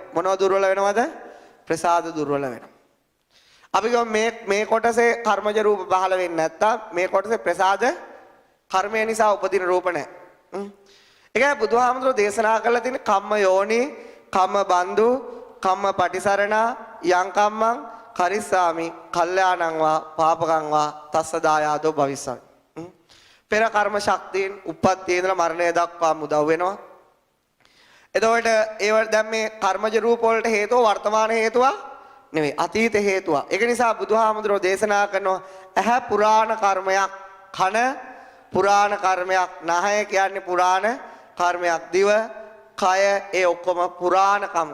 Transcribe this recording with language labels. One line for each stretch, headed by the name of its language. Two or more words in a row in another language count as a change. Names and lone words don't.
Sinhala: මොනව දුර්වල වෙනවද? ප්‍රසාද දුර්වල වෙනවා. අපි මේ කොටසේ කර්මජ රූප පහළ වෙන්නේ නැත්නම් මේ කොටසේ ප්‍රසාද කර්මය නිසා උපදින රූප නැහැ. ඒකයි බුදුහාමුදුරෝ දේශනා කළා තියෙන
Pali: කම්ම යෝනි, කම්ම බන්දු, කම්ම පටිසරණ, යං කම්මං කරිස්සාමි, කල්යාණං වා පාපකං වා තස්ස දායාදෝ භවිස්සං.
Sinhala: පෙර කර්ම ශක්තියෙන් උප්පත්තියේ ඉඳලා මරණය දක්වාම උදව් වෙනවා. එතකොට ඒව දැන් මේ කර්මජ රූප වලට හේතුව වර්තමාන හේතුව නෙවෙයි අතීත හේතුව. ඒක නිසා බුදුහාමුදුරෝ දේශනා කරනවා ඇහැ පුරාණ කර්මයක්, කන පුරාණ කර්මයක්, නහය කියන්නේ පුරාණ කර්මයක්, දිව, කය ඒ ඔක්කොම පුරාණ කම්.